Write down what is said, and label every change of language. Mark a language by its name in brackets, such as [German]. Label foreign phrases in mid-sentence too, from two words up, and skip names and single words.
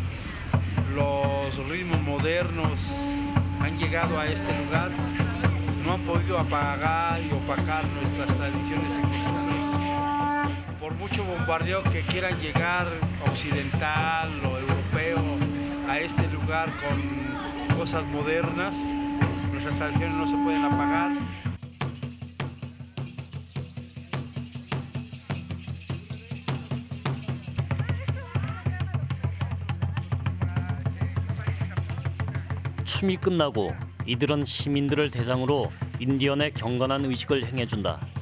[Spanish] los ritmos modernos han llegado a este lugar, no han podido apagar y opacar nuestras tradiciones y costumbres. Por mucho bombardeo que quieran llegar occidental o europeo a este lugar con cosas modernas, nuestras tradiciones no se pueden apagar. [Korean] 춤이 끝나고 이들은 시민들을 대상으로 인디언의 경건한 의식을 행해준다.